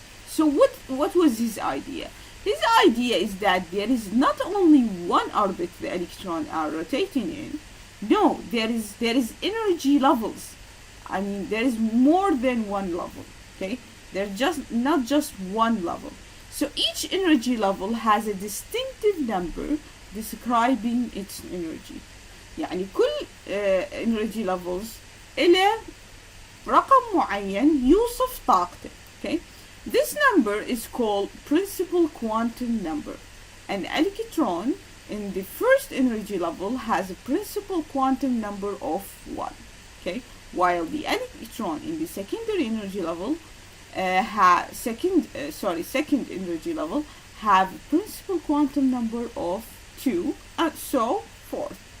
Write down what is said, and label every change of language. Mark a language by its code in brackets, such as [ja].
[en] So what was his idea? His idea is that there is not only one orbit the electrons are rotating in. No, there is energy levels. I mean, there is more than one level. Okay, there's not just one level. So each energy level has a distinctive number describing its energy. [ar] يعني كل energy levels إلى رقم معين يوصف طاقته. [en] Okay, this number is called principal quantum number. An electron in the first energy level has a principal quantum number of 1. Okay, while the electron in the secondary energy level second energy level have a principal quantum number of 2, and so forth.